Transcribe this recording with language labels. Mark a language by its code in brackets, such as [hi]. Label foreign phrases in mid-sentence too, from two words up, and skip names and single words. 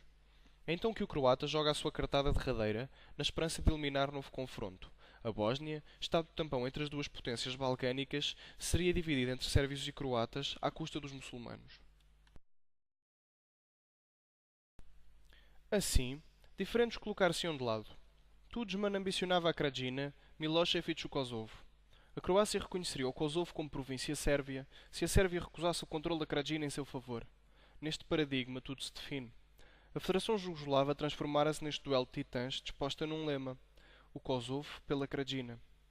[pt] É então que o croata joga a sua cartada derradeira, na esperança de eliminar novo confronto. A Bósnia, estado tampão entre as duas potências balcânicas, seria dividida entre sérvios e croatas à custa dos muçulmanos. Assim, diferentes colocar-se-iam de lado. Tudjman ambicionava a Krajina, Milošević o Kosovo. A Croácia reconheceria o Kosovo como província sérvia se a Sérvia recusasse o controle da Krajina em seu favor. Neste paradigma tudo se define. A Federação Jugoslava transformara-se neste duelo de titãs disposta num lema: o Kosovo pela Krajina.